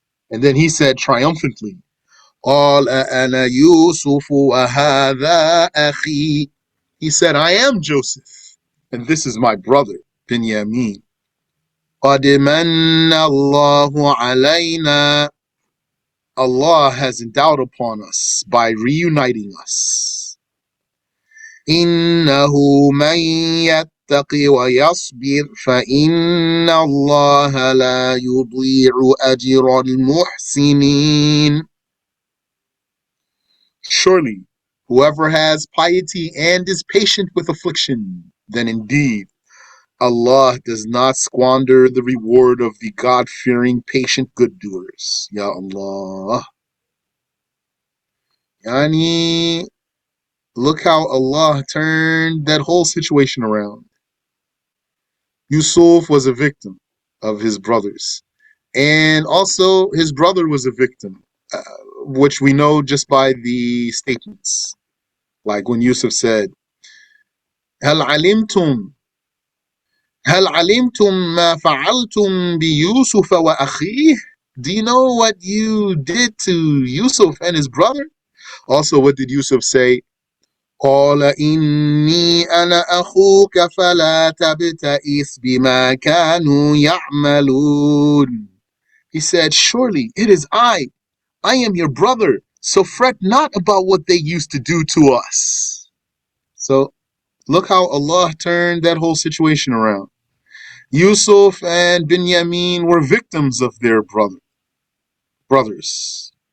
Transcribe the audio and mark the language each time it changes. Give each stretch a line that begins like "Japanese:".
English: And then he said triumphantly,
Arabic: قال أنا يوسف وهذا أخي.
English: He said, I am Joseph, and this is my brother, Binyamin.
Arabic: قد من الله علينا.
English: Allah has endowed upon us by reuniting us.
Arabic: إنه من يتق ويصبر فإن الله لا يضيع أجر المحسنين.
English: Surely, whoever has piety and is patient with affliction, then indeed Allah does not squander the reward of the God-fearing, patient good doers.
Arabic: Ya Allah.
English: Yani, look how Allah turned that whole situation around. Yusuf was a victim of his brothers. And also, his brother was a victim, which we know just by the statements. Like when Yusuf said,
Arabic: هل علمتم هل علمتم ما فعلتم بيوسف وأخيه?
English: Do you know what you did to Yusuf and his brother? Also, what did Yusuf say?
Arabic: قال إني أنا أخوك فلا تبتئس بما كانوا يعملون.
English: He said, surely it is I am your brother, so fret not about what they used to do to us. So look how Allah turned that whole situation around. Yusuf and Binyamin were victims of their brothers.